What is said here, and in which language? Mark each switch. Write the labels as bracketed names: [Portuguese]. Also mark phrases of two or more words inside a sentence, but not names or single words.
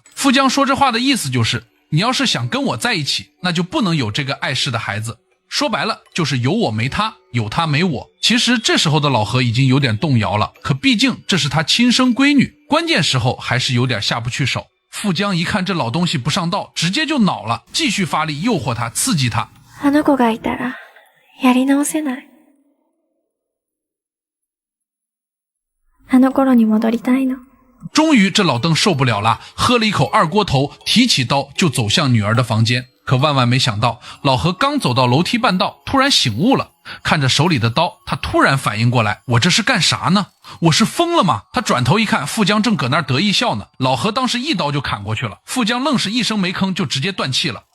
[Chinese] 富江说这话的意思就是，你要是想跟我在一起，那就不能有这个碍事的孩子。说白了就是有我没他，有他没我。其实这时候的老何已经有点动摇了，可毕竟这是他亲生闺女，关键时候还是有点下不去手。富江一看这老东西不上道，直接就恼了，继续发力诱惑他，刺激他。 [Japanese] あの子がいたらやり直せない。あの頃に戻りたいの。 [Chinese] 终于这老邓受不了了，喝了一口二锅头，提起刀就走向女儿的房间。可万万没想到，老何刚走到楼梯半道，突然醒悟了，看着手里的刀，他突然反应过来，我这是干啥呢？我是疯了吗？他转头一看，富江正搁那儿得意笑呢。老何当时一刀就砍过去了，富江愣是一声没吭就直接断气了。